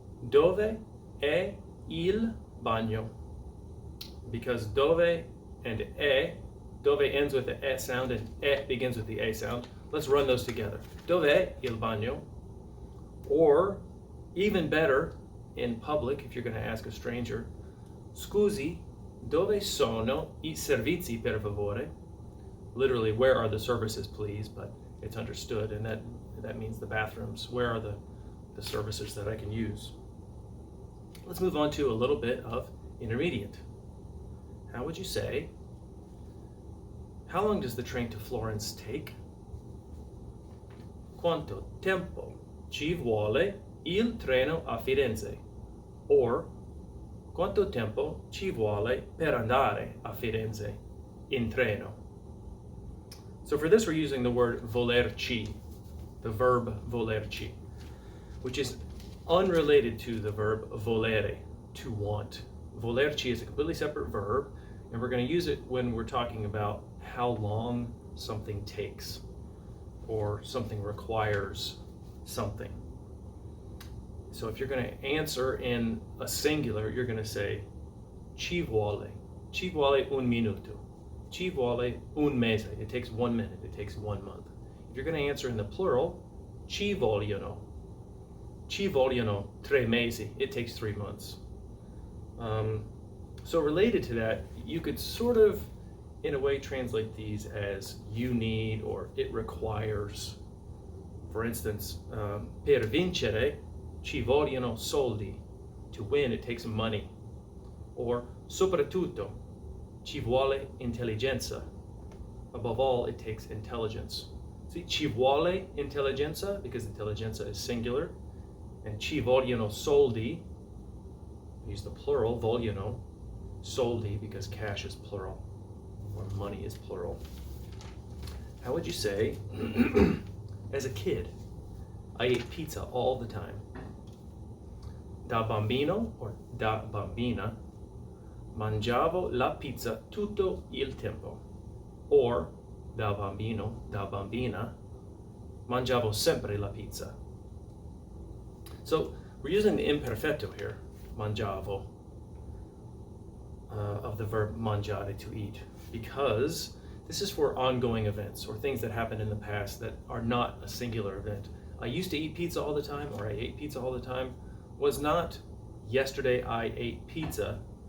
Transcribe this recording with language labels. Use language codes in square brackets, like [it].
[it] Dove è il bagno? [en] Because dove and dove ends with the e sound and e begins with the a sound. Let's run those together. [it] Dove è il bagno? [en] Or, even better, in public, if you're going to ask a stranger, scusi, [it] Dove sono I servizi per favore? [en] Literally, where are the services, please? But it's understood, and that means the bathrooms. Where are the services that I can use? Let's move on to a little bit of intermediate. How would you say, how long does the train to Florence take? [it] Quanto tempo ci vuole il treno a Firenze? Or, quanto tempo ci vuole per andare a Firenze in treno? [en] So for this, we're using the word volerci, the verb volerci, which is unrelated to the verb volere, to want. Volerci is a completely separate verb, and we're going to use it when we're talking about how long something takes or something requires something. So if you're going to answer in a singular, you're going to say [it] ci vuole un minuto, ci vuole un mese. [en] It takes 1 minute, it takes 1 month. If you're going to answer in the plural, [it] ci vogliono 3 mesi. [en] It takes 3 months. So related to that, you could sort of, in a way, translate these as you need or it requires. For instance, [it] per vincere ci vogliono soldi. [en] To win, it takes money. Or [it] soprattutto ci vuole intelligenza. [en] Above all, it takes intelligence. See, [it] ci vuole intelligenza, [en] because intelligenza is singular, and [it] ci vogliono soldi, [en] use the plural, vogliono, soldi, because cash is plural, or money is plural. How would you say, as a kid, I ate pizza all the time? [it] Da bambino, or da bambina, mangiavo la pizza tutto il tempo. Or, da bambino, da bambina, mangiavo sempre la pizza. [en] So, we're using the imperfetto here, mangiavo, of the verb mangiare, to eat, because this is for ongoing events or things that happened in the past that are not a singular event. I used to eat pizza all the time, or I ate pizza all the time, was not yesterday I ate pizza.